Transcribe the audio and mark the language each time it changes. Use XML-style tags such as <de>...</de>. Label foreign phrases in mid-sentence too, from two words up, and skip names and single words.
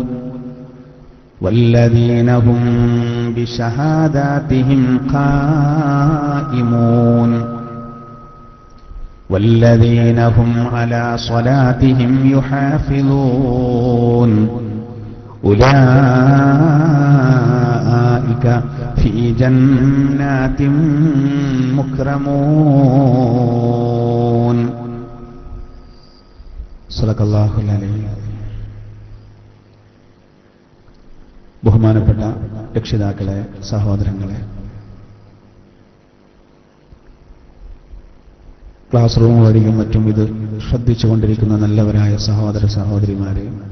<ar>والذين هم بشهاداتهم قائمون والذين هم على صلاتهم يحافظون أولئك في جنات مكرمون صدق الله العظيم.</ar> <ml>ബഹുമാനപ്പെട്ട രക്ഷിതാക്കളെ, സഹോദരങ്ങളെ,</ml> <en>class room</en> <ml>വഴിയും മറ്റും ഇത് ശ്രദ്ധിച്ചുകൊണ്ടിരിക്കുന്ന നല്ലവരായ സഹോദര സഹോദരിമാരെ,</ml>